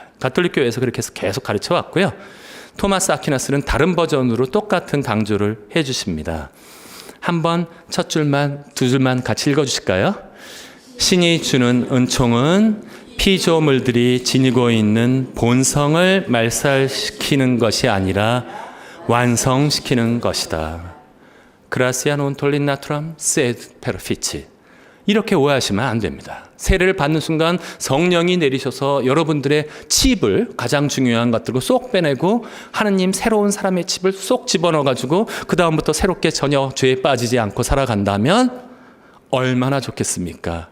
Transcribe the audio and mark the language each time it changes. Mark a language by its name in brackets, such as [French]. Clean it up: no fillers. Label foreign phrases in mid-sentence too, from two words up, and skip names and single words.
[Korean] 가톨릭 교회에서 그렇게 해서 계속 가르쳐 왔고요. 토마스 아퀴나스는 다른 버전으로 똑같은 강조를 해 주십니다. 한번 첫 줄만 두 줄만 같이 읽어 주실까요? 신이 주는 은총은 피조물들이 지니고 있는 본성을 말살시키는 것이 아니라 완성시키는 것이다. [Latin] Gracia non tollit naturam sed perfici. [Korean] 이렇게 오해하시면 안 됩니다. 세례를 받는 순간 성령이 내리셔서 여러분들의 칩을, 가장 중요한 것들을 쏙 빼내고 하느님 새로운 사람의 칩을 쏙 집어넣어가지고 그 다음부터 새롭게 전혀 죄에 빠지지 않고 살아간다면 얼마나 좋겠습니까?